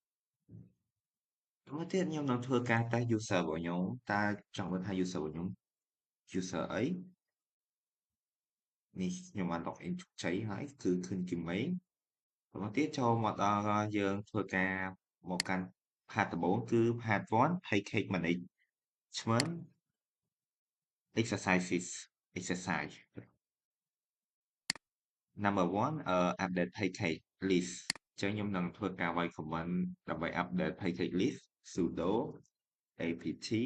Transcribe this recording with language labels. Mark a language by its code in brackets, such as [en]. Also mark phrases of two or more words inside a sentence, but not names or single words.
[km] មួយទៀតខ្ញុំនឹងធ្វើការតេស្ត user របស់ខ្ញុំតើចង់មើលថា user របស់ខ្ញុំ user អីនេះខ្ញុំបាន login ជោគជ័យហើយគឺឃើញគីមីបន្ទាប់ទៀតចូលមកដល់យើងធ្វើការមកកាន់ path ដំបូងគឺ [en] path 1 package management exercises exercise number 1 update package list [km] អញ្ចឹងខ្ញុំនឹងធ្វើការវាយ [en] command ដើម្បី update package list sudo apt